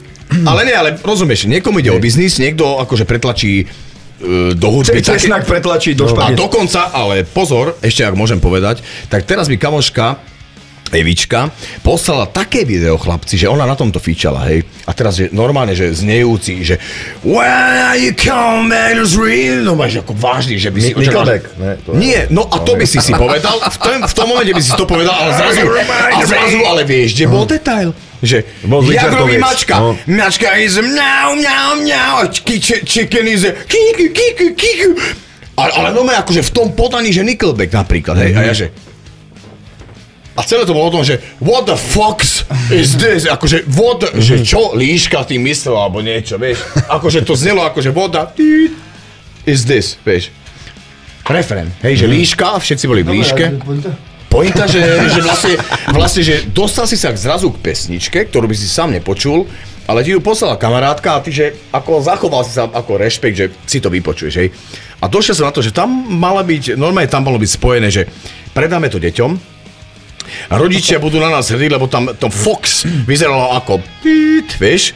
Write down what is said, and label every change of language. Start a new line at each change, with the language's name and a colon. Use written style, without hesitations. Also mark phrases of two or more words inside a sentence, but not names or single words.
Slovak: Ale nie, ale rozumieš, niekomu ide o biznis, niekto akože pretlačí do hudby. Česnak pretlačí do špagety. A dokonca, ale pozor, ešte ak môžem povedať, tak teraz mi kamoška Evička poslala také video, chlapci, že ona na tomto fičala, hej. A teraz, že normálne, že znejúci, že
English: when you come back to real,
Slovak: no máš ako vážny, že by si očakal... Nie, no a to by si povedal, v tom momente by si to povedal, ale zrazu, ale vieš, kde bol detail? Že, jak robí mačka? Mačka is mňau, mňau, mňau,
English: chicken is kiku.
Slovak: Ale no akože v tom podaní, že Nickelback napríklad, hej, a ja že... A celé to bolo o tom, že
English: what the fuck is this?
Slovak: Akože že čo líška tým myslel alebo niečo, vieš? Akože to znelo akože voda
English: is this,
Slovak: vieš? Refrén, hej, že líška, všetci boli v líške. Pointa, že vlastne, že dostal si sa zrazu k pesničke, ktorú by si sám nepočul, ale ti ju poslala kamarátka a ty, že ako zachoval si sa ako rešpekt, že si to vypočuješ, hej? A došiel som na to, že tam normálne tam malo byť spojené, že predáme to deťom, A rodičia budú na nás hrdí, lebo tam to Fox vyzeralo ako vieš?